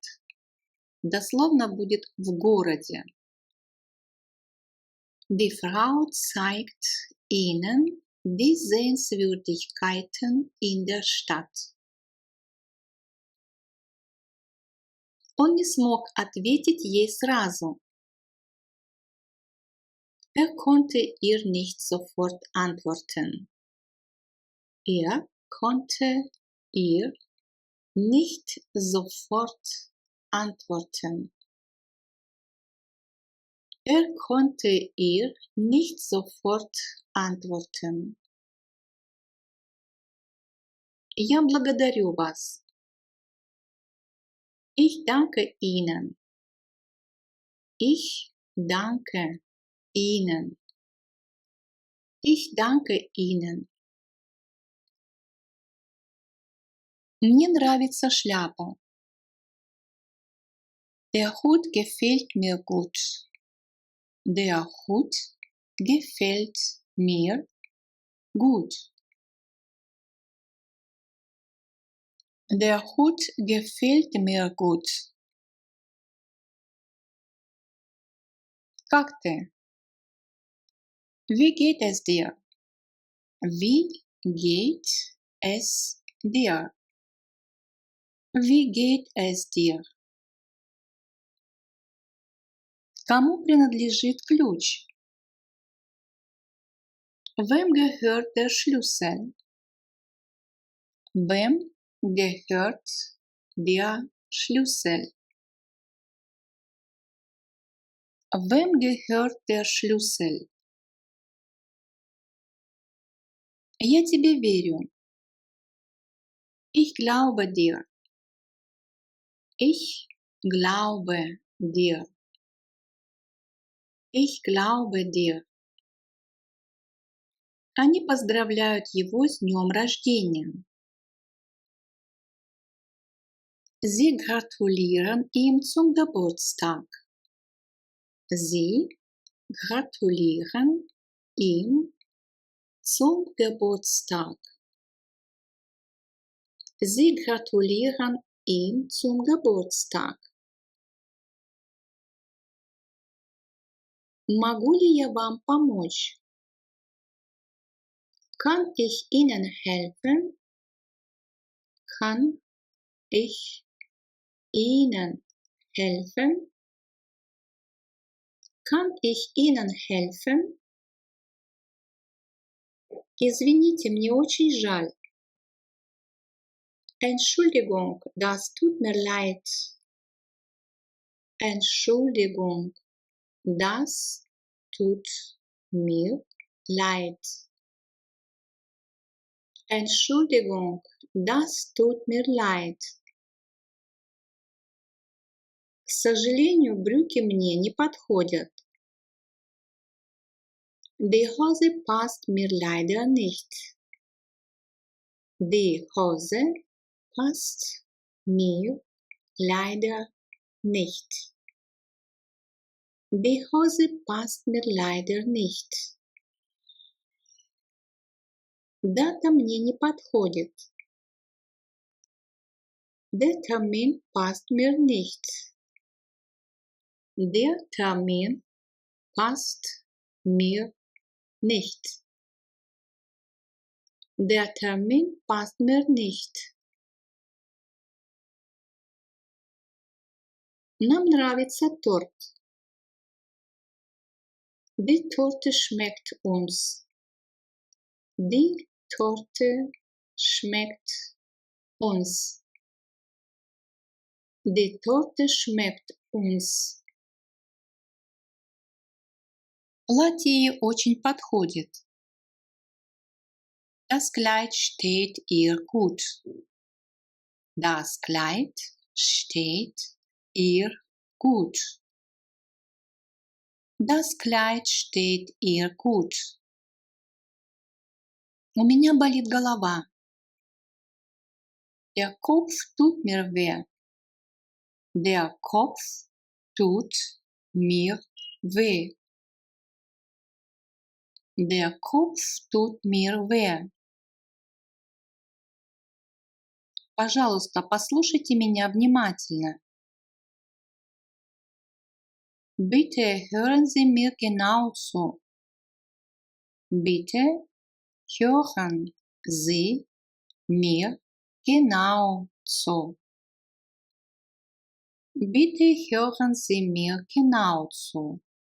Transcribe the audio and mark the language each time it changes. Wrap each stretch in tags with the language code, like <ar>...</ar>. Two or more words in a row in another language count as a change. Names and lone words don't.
<ru>Дословно будет в городе.</ru> <de>Die Frau zeigt ihnen die Sehenswürdigkeiten in der Stadt.</de> <ru>Он не смог ответить ей сразу.</ru> <de>Konnte ihr nicht sofort antworten. Konnte ihr nicht sofort antworten. Konnte ihr nicht sofort antworten.</de> <ru>Я благодарю вас.</ru> <de>Ich danke Ihnen. Ich danke Ihnen. Ich danke Ihnen.</de> <ru>Мне нравится шляпа.</ru> <de>Der Hut gefällt mir gut. Der Hut gefällt mir gut. Der Hut gefällt mir gut.</de> <ru>Как ты?</ru> <de>Wie geht es dir? Wie geht es dir? Wie geht es dir?</de> <ru>Кому принадлежит ключ?</ru> <de>Wem gehört der Schlüssel? Wem gehört der Schlüssel? Wem gehört der Schlüssel?</de> <ru>Я тебе верю.</ru> <de>Ich glaube dir. Ich glaube dir. Ich glaube dir.</de> <ru>Они поздравляют его с днем рождения.</ru> <de>Sie gratulieren ihm zum Geburtstag. Sie gratulieren ihm zum Geburtstag. Sie gratulieren ihm zum Geburtstag.</de> <ru>Могу ли я вам помочь?</ru> <de>Kann ich Ihnen helfen? Kann ich Ihnen helfen? Kann ich Ihnen helfen?</de> <ru>Извините, мне очень жаль.</ru> <de>Entschuldigung, das tut mir leid. Entschuldigung, das tut mir leid. Entschuldigung, das tut mir leid.</de> <ru>К сожалению, брюки мне не подходят.</ru> <de>Die Hose passt mir leider nicht. Die Hose passt mir leider nicht. Die Hose passt mir leider nicht.</de> <ru>Дата мне не подходит.</ru> <de>Der Termin passt mir nicht. Der Termin passt mir nicht. Der Termin passt mir nicht.</de> <ru>Нам нравится торт.</ru> <de>Die Torte schmeckt uns. Die Torte schmeckt uns. Die Torte schmeckt uns.</de> <ru>Платье ей очень подходит.</ru> <de>Das Kleid steht ihr gut. Das Kleid steht ihr gut. Das Kleid steht ihr gut.</de> <ru>У меня болит голова.</ru> <de>Der Kopf tut mir weh. Der Kopf tut mir weh. Der Kopf tut mir weh.</de> <ru>Пожалуйста, послушайте меня внимательно.</ru> <de>Bitte hören Sie mir genau zu. Bitte hören Sie mir genau zu. Bitte hören Sie mir genau zu.</de>